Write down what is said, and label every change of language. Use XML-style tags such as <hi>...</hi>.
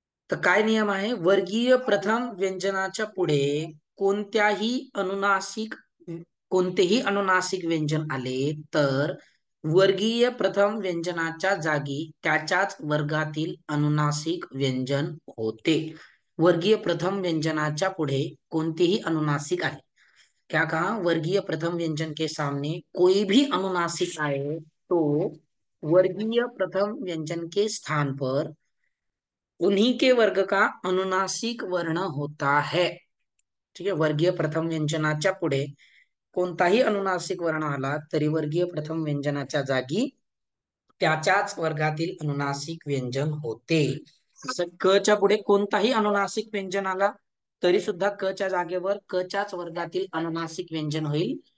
<mr>तर काय नियम आहे? वर्गीय प्रथम व्यंजनाच्या पुढे कोणत्याही अनुनासिक कोणतेही अनुनासिक व्यंजन आले तर वर्गीय प्रथम व्यंजनाच्या जागी त्याच्याच वर्गातील अनुनासिक व्यंजन होते. वर्गीय प्रथम व्यंजनाच्या पुढे कोणतेही अनुनासिक आहे,</mr> <hi>क्या कहा? वर्गीय प्रथम व्यंजन के सामने कोई भी अनुनासिक आए तो वर्गीय प्रथम व्यंजन के स्थान पर उन्हीं के वर्ग का अनुनासिक वर्ण होता है.</hi> <mr>ठीक आहे, वर्गीय प्रथम व्यंजनाच्या पुढे कोणताही अनुनासिक वर्ण आला तरी वर्गीय प्रथम व्यंजनाच्या जागी त्याच्याच वर्गातील अनुनासिक व्यंजन होते. जसं क च्या पुढे कोणताही अनुनासिक व्यंजन आला तरी सुद्धा क च्या जागेवर क च्याच वर्गातील अनुनासिक व्यंजन होईल.</mr>